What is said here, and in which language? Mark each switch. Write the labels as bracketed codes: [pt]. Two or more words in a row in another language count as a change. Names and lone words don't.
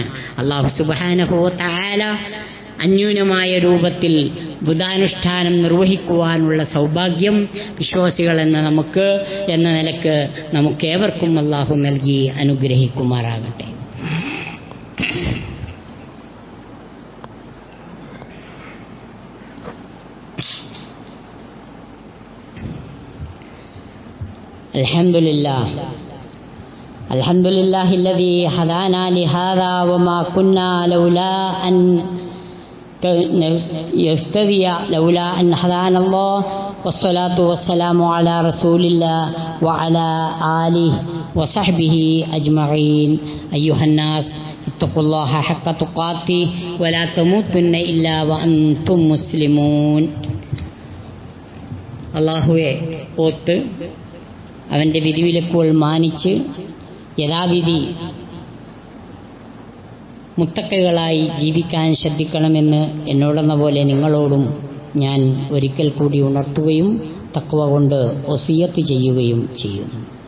[ar] الله سبحانه وتعالى [ml] അന്യൂനമായ രൂപത്തിൽ വ്രതാനുഷ്ഠാനം നിർവഹിക്കുവാനുള്ള സൗഭാഗ്യം വിശ്വാസികൾ എന്ന നിലക്ക് നമുക്കേവർക്കും അല്ലാഹു നൽകി അനുഗ്രഹിക്കുമാറാകട്ടെ. [ar] الحمد لله الذي هدانا لهذا وما كنا لولا أن هدانا الله والصلاة والسلام على رسول الله وعلى آله وصحبه أجمعين. أيها الناس اتقوا الله حق تقاته ولا تموتن إلا وأنتم مسلمون. [ml] അല്ലാഹുവേ ഓത്ത് അവൻ്റെ വിധിവിലക്കുകൾ മാനിച്ച് യഥാവിധി മുത്തക്കകളായി ജീവിക്കാൻ ശ്രദ്ധിക്കണമെന്ന് എന്നോടെന്ന പോലെ നിങ്ങളോടും ഞാൻ ഒരിക്കൽ കൂടി ഉണർത്തുകയും തഖ്വ കൊണ്ട് വസിയത്ത് ചെയ്യുകയും ചെയ്യുന്നു.